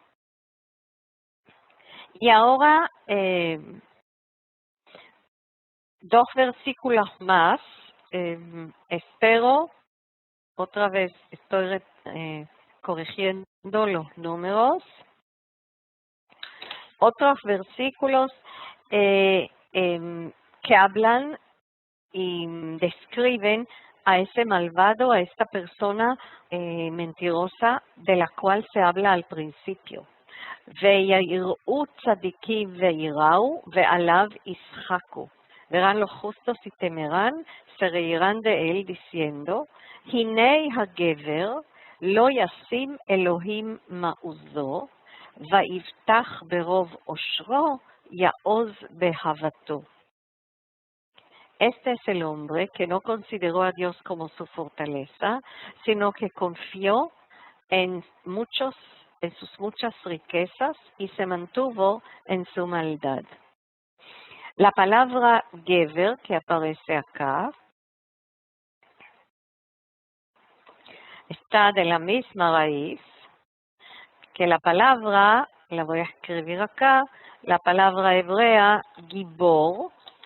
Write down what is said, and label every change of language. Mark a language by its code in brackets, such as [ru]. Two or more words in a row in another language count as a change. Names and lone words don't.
[es] Y ahora, 2 versículos más, espero, otra vez estoy corrigiendo los números, otros versículos que hablan y describen a ese malvado, a esta persona mentirosa de la cual se habla al principio. [he] ויראו צדיקים ויראו ועליו ישחקו. [es] Verán los justos y temerán, se reirán de él diciendo, [he] הנה הגבר לא ישים אלוהים מעוזו, ויבטח ברוב עושרו, יעוז בהבתו. [es] Este es el hombre que no consideró a Dios como su fortaleza, sino que confió en sus muchas riquezas y se mantuvo en su maldad. La palabra gever que aparece acá está de la misma raíz que la palabra, la voy a escribir acá, la palabra hebrea gibor.